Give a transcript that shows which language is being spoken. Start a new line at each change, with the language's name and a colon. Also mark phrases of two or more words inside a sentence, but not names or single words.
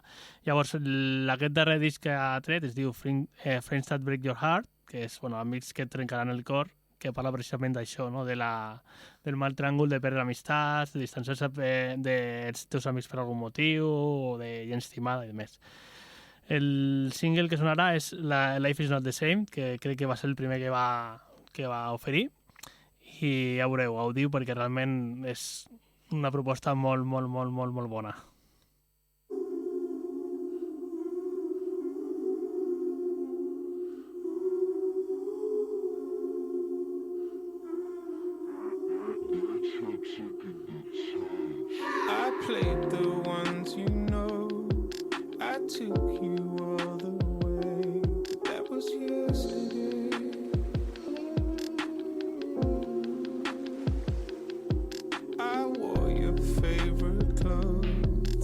Catalan: Llavors, aquest darrer disc que ha tret es diu Friends That Break Your Heart, que és amics que et trencaran el cor, que parla precisament d'això, no? Del mal tràngol de perdre amistats, de distanciar-se dels teus amics per algun motiu, o de gent estimada i demés. El single que sonarà és Life is not the same, que crec que va ser el primer que va oferir, i ja veureu, gaudiu, perquè realment és una proposta molt, molt, molt, molt, molt bona.
English: I played the ones you know. I took you all the way. But that was yesterday. I wore your favorite clothes.